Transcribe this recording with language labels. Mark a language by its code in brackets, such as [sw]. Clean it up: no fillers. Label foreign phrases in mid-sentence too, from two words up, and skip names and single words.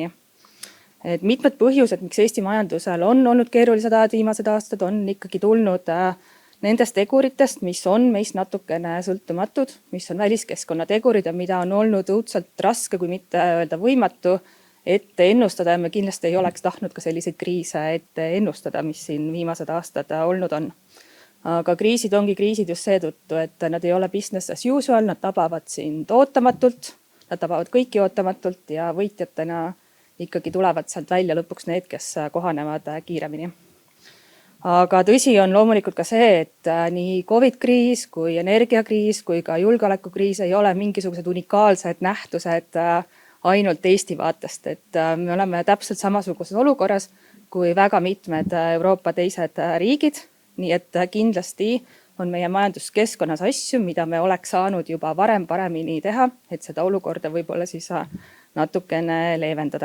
[et] Et mitmed põhjused, miks Eesti majandusel on olnud keerulised ajad viimased aastad, on ikkagi tulnud nendest teguritest, mis on meist natukene sõltumatud, mis on väliskeskkonna tegurid ja mida on olnud õudselt raske, kui mitte öelda võimatu, ette ennustada ja me kindlasti ei oleks tahtnud ka selliseid kriise ette ennustada, mis siin viimased aastad olnud on. Aga kriisid ongi kriisid just seetõttu, et nad ei ole [en] business as usual, [et] nad tabavad sind ootamatult, nad tabavad kõiki ootamatult ja võitjatena ikkagi tulevad sealt välja lõpuks need, kes kohanevad kiiremini. Aga tõsi on loomulikult ka see, et nii COVID-kriis kui energiakriis kui ka julgeolekukriis ei ole mingisugused unikaalsed nähtused ainult Eesti vaatest, et me oleme täpselt samasuguses olukorras kui väga mitmed Euroopa teised riigid, nii et kindlasti on meie majanduskeskkonnas asju, mida me oleks saanud juba varem paremini teha, et seda olukorda võib-olla siis natukene leevendada.